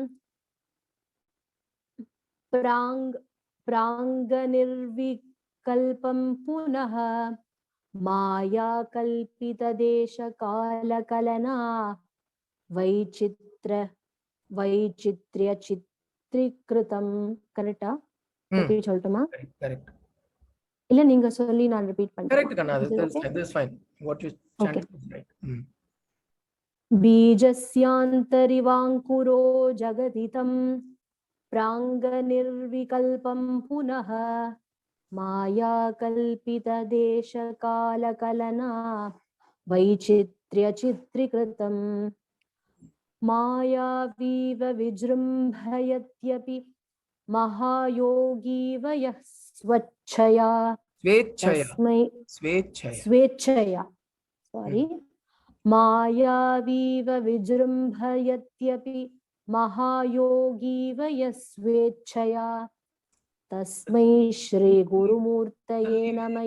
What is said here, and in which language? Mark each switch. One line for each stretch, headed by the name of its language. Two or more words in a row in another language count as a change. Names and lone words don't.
Sanskrit: प्राङ्गनिर्विकल्पं पुनः मायाकल्पितदेशकालकलना वैचित्र्यचित्रीकृतं.
Tamil: करेक्टा? ரிப்பீட் சொல்லட்டுமா? கரெக்ட். இல்ல நீங்க சொல்லி நான் ரிப்பீட் பண்றேன். கரெக்ட் கண்ணா.
English: this is fine. What you chanted is right.
Sanskrit: बीजस्यान्तरिवाङ्कुरो जगदितं प्राङ्गनिर्विकल्पं पुनः मायाकल्पितदेशकालकलना वैचित्र्यचित्रीकृतं मायावीव विजृम्भयत्यपि महायोगीव यः स्वेच्छया मायावीव विजृम्भयत्यपि महायोगीव यः स्वेच्छया तस्मै श्री गुरुमूर्तये नमः।